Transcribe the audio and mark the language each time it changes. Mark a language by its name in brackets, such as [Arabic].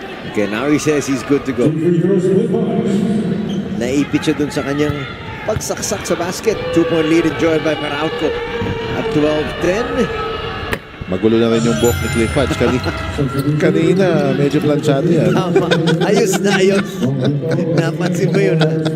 [English] Okay, now he says he's good to go. [Filipino] Naipit siya dun sa kanyang pagsaksak sa basket. [English] 2-point lead enjoyed by Meralco at 12-10. [Filipino] Magulo na rin yung buhok ni Cliff Hodge. Kanina, medyo planchado yan. Tama. Ayos na ayos. Napansin mo yun, ha?